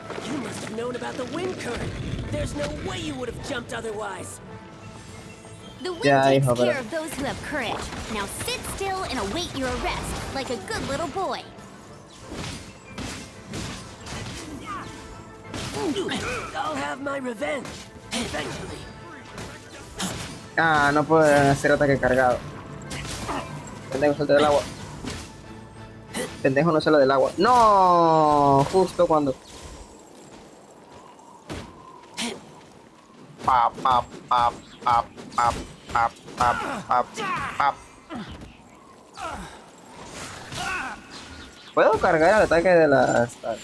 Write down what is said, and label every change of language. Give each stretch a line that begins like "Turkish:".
English: You must have known about the wind current. There's no way you would have jumped otherwise. The wind takes care of those who have courage. Now sit still and await your arrest, like a good little boy. I'll have my revenge, eventually.
Spanish: Ah, no puedo hacer ataque cargado. Pendejo, suelta del agua. Pendejo, no sale del agua. No, justo cuando. Pap, pap, pap, pap, pap, pap, pap, pap, pap. ¿Puedo cargar el ataque de las...